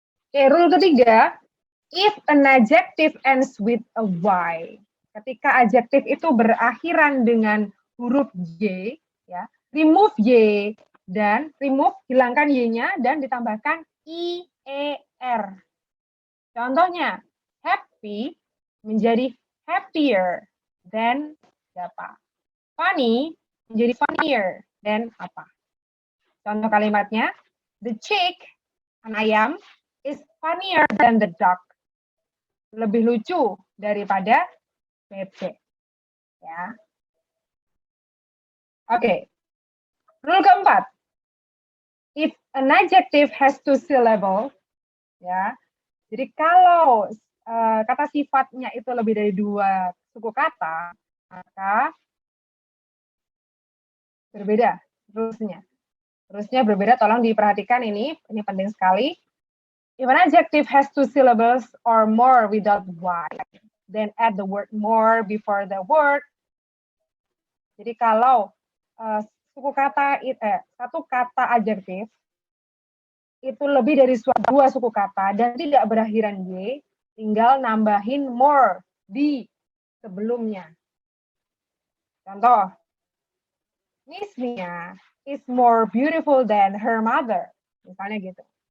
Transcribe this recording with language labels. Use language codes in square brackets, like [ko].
[id] Oke, rule ketiga, [en] if an adjective ends with a Y, [id] ketika adjektif itu berakhiran dengan huruf Y, ya, [en] remove Y [id] dan remove, hilangkan Y-nya dan ditambahkan IER. Contohnya, happy menjadi happier dan apa? Funny menjadi funnier dan apa? Contoh kalimatnya, [en] the chick, [id] an ayam, [en] is funnier than the duck. [id] Lebih lucu daripada bebek. Ya. [en] Oke. Rule [id] keempat. [en] If an adjective has 2 syllables, ya. [id] Jadi kalau kata sifatnya itu lebih dari 2 suku kata, maka berbeda rulesnya. Rulesnya berbeda, tolong diperhatikan ini penting sekali. [en] If an adjective has 2 syllables or more without Y, then add the word more before the word. [id] Jadi kalau suku kata satu kata adjektif itu lebih dari 2 suku kata dan tidak berakhiran Y, tinggal nambahin more di sebelumnya. [en] Contoh, Miss Mia is more beautiful than her mother. [id] Misalnya gitu.